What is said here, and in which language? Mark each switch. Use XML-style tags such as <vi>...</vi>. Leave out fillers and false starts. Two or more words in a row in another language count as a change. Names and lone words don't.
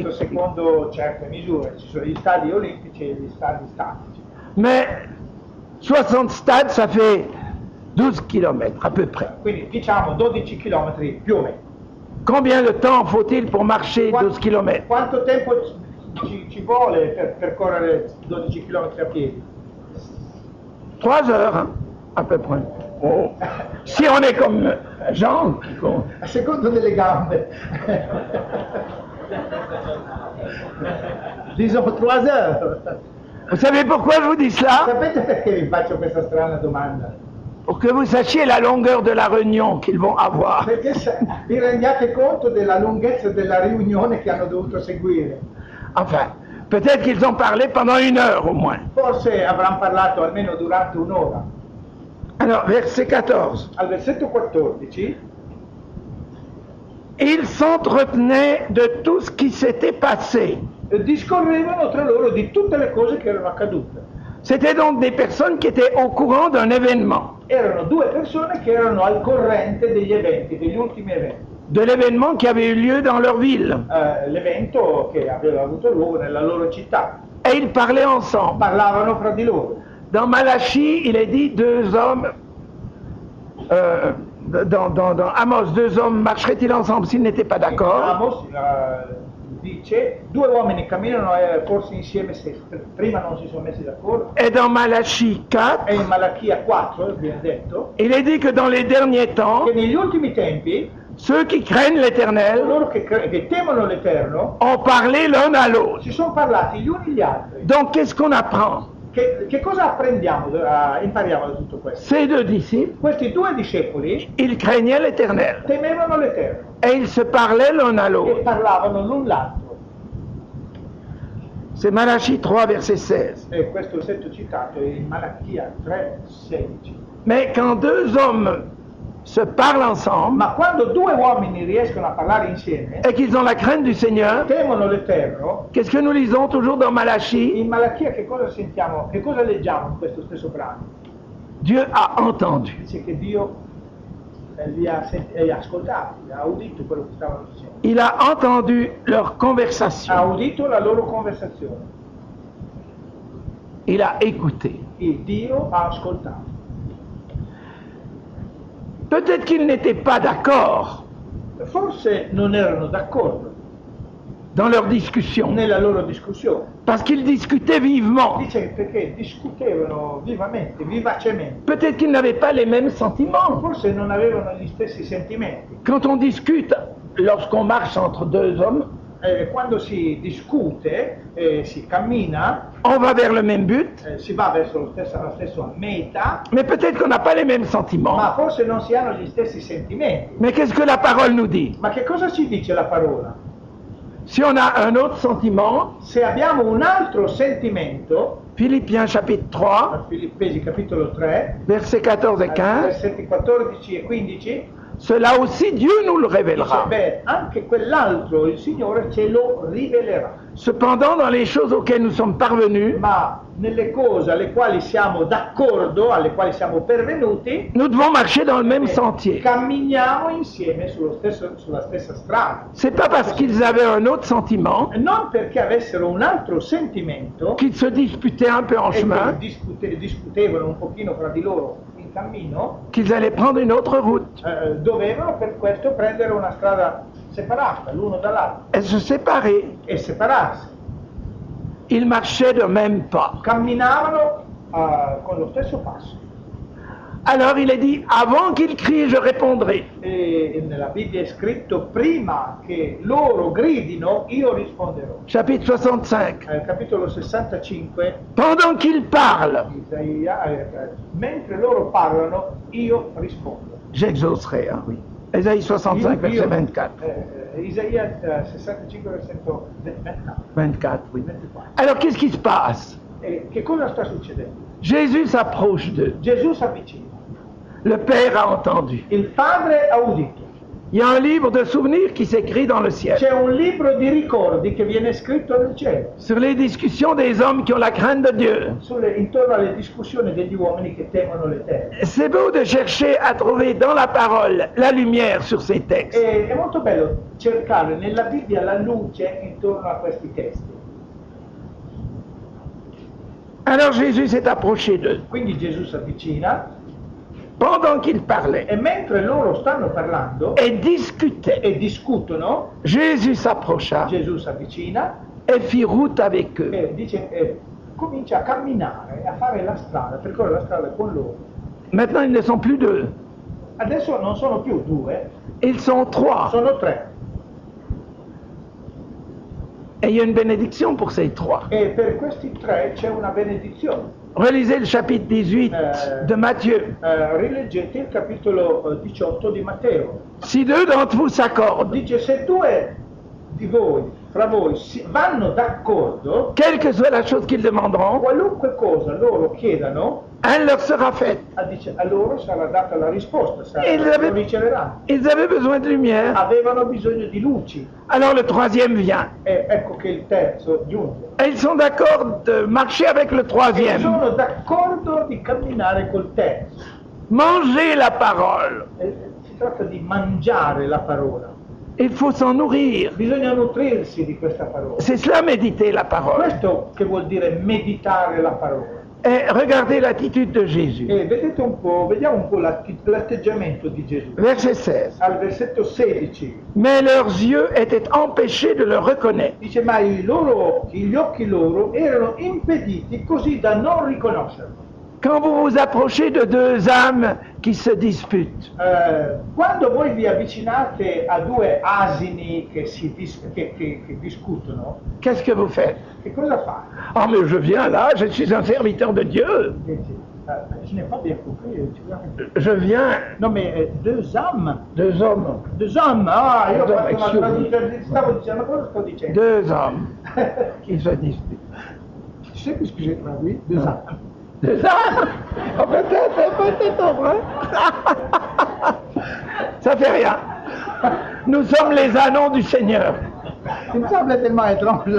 <it>Questo secondo certe misure, ci sono gli stadi olimpici e gli stadi statici.</it> <fr>Mais 60 stades, ça fait 12 kilomètres à peu près.</fr> <it>Quindi diciamo 12 km più o meno.</it> <fr>Combien de temps faut-il pour marcher 12 kilomètres?</fr> <it>Quanto tempo ci vuole per percorrere 12 km a piedi?</it> <fr>3 heures, hein, à peu près. Oh. Si on est comme Jean, qui compte.</fr> <it>A secondo delle gambe.</it> <fr>Disons 3 heures. Vous savez pourquoi je vous dis cela?</fr> <it>Sapete perché vi faccio questa strana domanda?</it> <fr>Pour que vous sachiez la longueur de la réunion qu'ils vont avoir.</fr> <it>Perché vi rendiate conto della lunghezza della riunione che hanno dovuto seguire.</it> <fr>Enfin, peut-être qu'ils ont parlé pendant 1 heure au moins.</fr> <it>Forse avranno parlato almeno durante un'ora.</it> <fr>Alors, verset 14.</fr> <it>Al versetto 14</it> <fr>Ils s'entretenaient de tout ce qui s'était passé.</fr> <it>discorrevano tra loro di tutte le cose che erano accadute.</it> <fr>C'était donc des personnes qui étaient au courant d'un événement,</fr> <it>Erano due persone che erano al corrente degli eventi, degli ultimi eventi.</it> <fr>de l'événement qui avait eu lieu dans leur ville.</fr> <it>L'evento che aveva avuto luogo nella loro città.</it> <fr>Et ils parlaient ensemble.</fr> <it>Parlavano fra di loro.</it> <fr>Dans Malachie, il est dit deux hommes, dans Amos, deux hommes marcheraient-ils ensemble s'ils n'étaient pas d'accord?</fr> <it>Amos dice, due uomini camminano forse insieme se prima non si sono messi d'accordo.</it> <fr>Et dans Malachie 4,</fr> <it>E in Malachia 4 viene detto</it> <fr>il est dit que dans les derniers temps,</fr> <it>che negli ultimi tempi</it> <fr>Ceux qui craignent l'Éternel</fr> <it>coloro che temono l'Eterno</it> <fr>ont parlé l'un à l'autre.</fr> <it>si sono parlati gli uni gli altri.</it> <fr>Donc qu'est-ce qu'on apprend?</fr> <it>Che cosa impariamo da tutto questo?</it> <fr>Ces deux disciples,</fr> <it>Questi due discepoli</it> <fr>ils craignaient l'Éternel</fr> <it>temevano l'Eterno</it> <fr>et ils se parlaient l'un à</fr> <it>e</it> <fr>l'autre.</fr> <it>parlavano l'un l'altro.</it> <fr>C'est Malachie 3, verset 16.</fr> <it>E questo versetto citato è in Malachia 3,16.</it> <fr>Mais quand deux hommes se parlent ensemble</fr> <it>Ma quando due uomini riescono a parlare insieme,</it> <fr>et qu'ils ont la crainte du Seigneur,</fr> <it>temono l'Eterno,</it> <fr>qu'est-ce que nous lisons toujours dans Malachie?</fr> <it>in Malachia che cosa sentiamo, che cosa leggiamo in questo stesso brano?</it> <fr>Dieu a entendu.</fr> <it>Dice che Dio li ha ascoltati, ha udito quello che stavano dicendo,</it> <fr>Il a entendu leur</fr> <it>ha</it> <fr>conversation.</fr> <it>udito la loro conversazione,</it> <fr>Il a écouté.</fr> <it>il Dio ha ascoltato.</it> <fr>Peut-être qu'ils n'étaient pas d'accord</fr> <it>Forse non erano d'accordo</it> <fr>dans leur discussion,</fr> <it>nella loro discussione,</it> <fr>parce qu'ils discutaient vivement.</fr> <it>dice perché discutevano vivamente, vivacemente,</it> <fr>Peut-être qu'ils n'avaient pas les mêmes sentiments.</fr> <it>forse non avevano gli stessi sentimenti.</it> <fr>Quand on discute, lorsqu'on marche entre deux hommes,</fr> <it>Quando si discute, si cammina,</it> <fr>on va vers le même but,</fr> <it>si va verso la stessa meta,</it> <fr>mais peut-être qu'on n'a pas les mêmes</fr> <it>ma</it> <fr>sentiments.</fr> <it>forse non si hanno gli stessi sentimenti.</it> <fr>Mais qu'est-ce que la parole nous dit?</fr> <it>Ma che cosa ci dice la parola?</it> <fr>Si on a un autre sentiment,</fr> <it>Se abbiamo un altro sentimento,</it> <fr>Philippiens chapitre 3,</fr> <it>a Filippesi capitolo 3,</it> <fr>versets 14 et 15,</fr> <it>versetti 14 e 15,</it> <fr>cela aussi Dieu nous le</fr> <it>dice,</it> <fr>révélera.</fr> <it>beh, anche quell'altro il Signore ce lo rivelerà.</it> <fr>Cependant, dans les choses auxquelles nous sommes parvenus,</fr> <it>Ma nelle cose alle quali siamo d'accordo, alle quali siamo pervenuti,</it> <fr>nous devons marcher dans le même sentier.</fr> <it>camminiamo insieme sulla stessa strada.</it> <fr>C'est pas parce qu'ils avaient un autre sentiment</fr> <it>Non perché avessero un altro sentimento</it> <fr>qu'ils se disputaient un peu en</fr> <it>e che</it> <fr>chemin,</fr> <it>discutevano un pochino fra di loro in cammino,</it> <fr>qu'ils allaient prendre une autre route</fr> <it>dovevano per questo prendere una strada separata l'uno dall'altro</it> <fr>et se séparer.</fr> <it>e separarsi.</it> <fr>Ils marchaient de même pas.</fr> <it>Camminavano con lo stesso passo.</it> <fr>Alors il est dit, avant qu'ils crient, je répondrai.</fr> <it>E nella Bibbia è scritto: prima che loro gridino, io risponderò.</it> <fr>Chapitre 65.</fr> <it>Capitolo 65,</it> <fr>Pendant qu'ils parlent,</fr> <it>Isaia, mentre loro parlano, io rispondo.</it> <fr>j'exaucerai. Hein, oui. Ésaïe 65, verset 24.</fr> <it>Isaia 65, versetto 24.</it> <fr>24, oui. 24. Alors qu'est-ce qui se passe?</fr> <it>E che cosa sta succedendo?</it> <fr>Jésus s'approche d'eux.</fr> <it>Gesù si avvicina.</it> <fr>Le Père a entendu.</fr> <it>Il Padre ha udito.</it> <fr>Il y a un livre de souvenirs qui s'écrit dans le ciel</fr> <it>C'è un libro di ricordi che viene scritto nel cielo,</it> <fr>sur les discussions des hommes qui ont la crainte de Dieu.</fr> <it>intorno alle discussioni degli uomini che temono l'Eterno.</it> <fr>C'est beau de chercher à trouver dans la parole la lumière sur ces textes.</fr> <it>E è molto bello cercare nella Bibbia la luce intorno a questi testi.</it> <fr>Alors Jésus s'est approché d'eux.</fr> <it>Quindi Gesù si avvicina</it> <fr>Pendant qu'ils parlaient</fr> <it>e mentre loro stanno parlando</it> <fr>et discutaient,</fr> <it>e discutono,</it> <fr>Jésus s'approcha</fr> <it>Gesù si avvicina</it> <fr>et fit route avec eux.</fr> <it>e comincia a camminare, a fare la strada, percorre la strada con loro.</it> <fr>Maintenant, ils ne sont plus deux,</fr> <it>Adesso non sono più due,</it> <fr>ils sont trois.</fr> <it>sono tre.</it> <fr>Et il y a une bénédiction pour ces trois.</fr> <it>E per questi tre c'è una benedizione.</it> <fr>Relisez le chapitre 18 de Matthieu.</fr> <it>Rileggete il capitolo 18 di Matteo.</it> <fr>Si deux d'entre vous s'accordent,</fr> <it>Dice: se due di voi, fra voi, vanno d'accordo,</it> <fr>quelle que soit la chose qu'ils demanderont,</fr> <it>qualunque cosa loro chiedano,</it> <fr>elle leur sera faite.</fr> <it>dice, a loro sarà data la risposta, E lo riceveranno.</it> <fr>Ils avaient besoin de lumière.</fr> <it>Avevano bisogno di luci.</it> <fr>Alors le troisième vient.</fr> <it>E ecco che il terzo giunge.</it> <fr>Et ils sont d'accord de marcher avec le</fr> <it>E</it> <fr>troisième.</fr> <it>sono d'accordo di camminare col terzo.</it> <fr>Manger la parole.</fr> <it>Si tratta di mangiare la parola.</it> <fr>Il faut s'en nourrir.</fr> <it>Bisogna nutrirsi di questa parola.</it> <fr>C'est cela, méditer la parole.</fr> <it>Questo che vuol dire meditare la parola.</it> <fr>Et regardez l'attitude de Jésus.</fr> <it>E vedete un po', vediamo un po' l'atteggiamento di Gesù.</it> <fr>Verset 16.</fr> <it>Al versetto 16</it> <fr>Mais leurs yeux étaient empêchés de le reconnaître.</fr> <it>dice: ma gli occhi loro erano impediti così da non riconoscerlo.</it> <fr>Quand vous vous approchez de deux âmes qui se disputent,</fr> <it>Quando voi vi avvicinate a due asini che discutono,</it> <fr>qu'est-ce que vous faites?</fr> <it>che cosa fate?</it> <fr>Ah, mais je viens là, je suis un serviteur de Dieu. Je n'ai pas bien compris. Je viens, No, mais deux âmes. deux hommes, Deux hommes.</fr> <it>Ah, io ho</it> <fr>Deux</fr> <it>fatto una</it> <fr>hommes,</fr> <it>traduzione, stavo dicendo, cosa sto dicendo?</it> <fr>deux hommes qui se disputent. Tu sais ce que j'ai traduit? Deux âmes. Deux hommes? Oh, peut-être, hein? Ça fait rien. Nous sommes les ânons du Seigneur.</fr> <it>Mi sembra</it> <fr>tellement étrange.</fr>